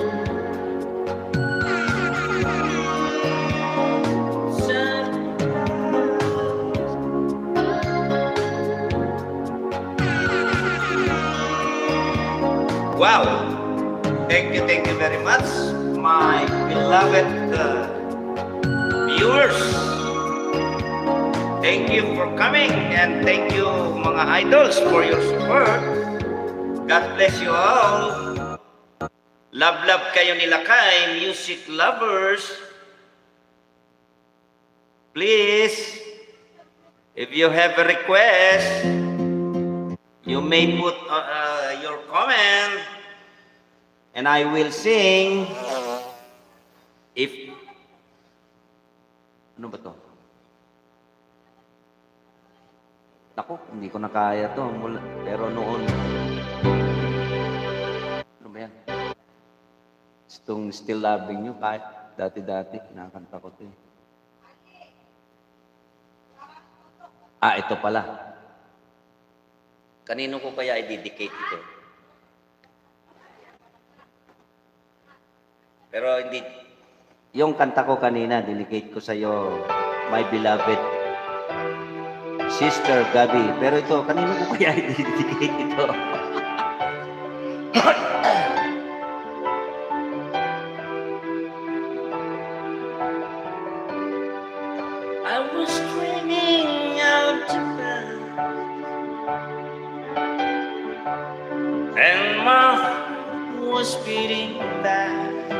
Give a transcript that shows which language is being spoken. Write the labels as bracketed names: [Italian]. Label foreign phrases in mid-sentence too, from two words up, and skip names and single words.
[English] Wow, thank you very much, my beloved viewers. Thank you for coming, and thank you mga idols for your support. God bless you all. Love [Filipino] kayo ni [English] Lakay Music Lovers. Please, if you have a request, you may put your comment, and I will sing. [Filipino] If ano ba to? Ako, hindi ko na kaya to. Pero noon, ano ba yan? Itong Still Loving You, kahit dati-dati, nakakanta ko to. Ito pala. Kanino ko kaya i-dedicate ito? Pero hindi. Yung kanta ko kanina, dedicate ko sa iyo, [English] my beloved [Filipino] Sister Gabi. Pero ito, kanino ko kaya i-dedicate ito? [English] I was dreaming out to bed, and my heart was beating fast.